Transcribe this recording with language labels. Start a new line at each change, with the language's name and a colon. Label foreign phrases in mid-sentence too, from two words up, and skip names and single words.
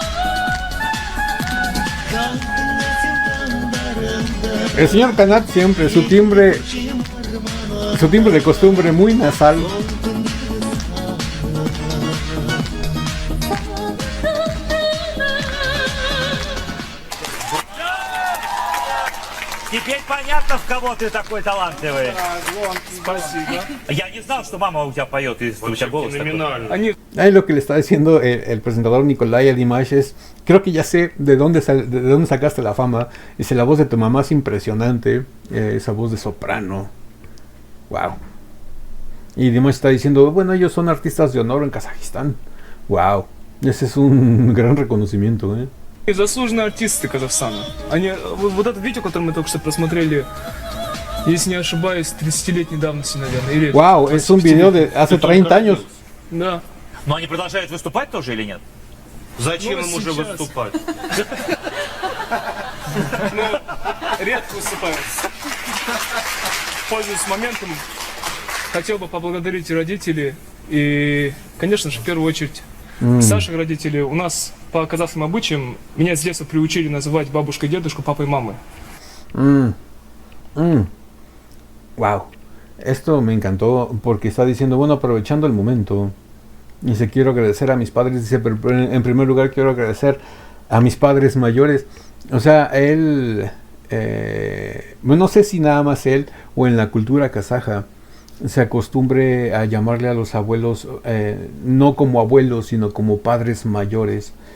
Spanish: El señor Kanat siempre, su timbre de costumbre muy nasal.
Russian: Теперь понятно, в кого ты такой талантливый. Спасибо. Я не знал, что мама у тебя поет, и у тебя голос такой.
Spanish: Ahí lo que le está diciendo el presentador Nikolai a Dimash es, creo que ya sé de dónde sacaste la fama. Dice, la voz de tu mamá es impresionante, esa voz de soprano. Wow. Y Dimash está diciendo, bueno, ellos son artistas de honor en Kazajistán. Wow. Ese es un gran reconocimiento, ¿eh?
Russian: И заслуженные артисты Казахстана. Они, вот это видео, которое мы только что просмотрели, если не ошибаюсь, 30-летней давности, наверное. Или
Spanish: Wow, es un video de hace 30 años.
Russian: Да. Но они продолжают выступать тоже или нет? Зачем Ну, им уже сейчас. выступать? Ну, редко выступают. Пользуясь моментом, хотел бы поблагодарить родителей и, конечно же, в первую очередь, Саших родителей. У нас по казахским обычаям меня с детства приучили называть бабушкой, дедушку, папой, мамой.
Spanish: Wow. Esto me encantó porque está diciendo, bueno, aprovechando el momento. Dice, quiero agradecer a mis padres. Dice, pero en primer lugar quiero agradecer a mis padres mayores. O sea, él, no sé si nada más él o en la cultura kazaja se acostumbre a llamarle a los abuelos no como abuelos, sino como padres mayores.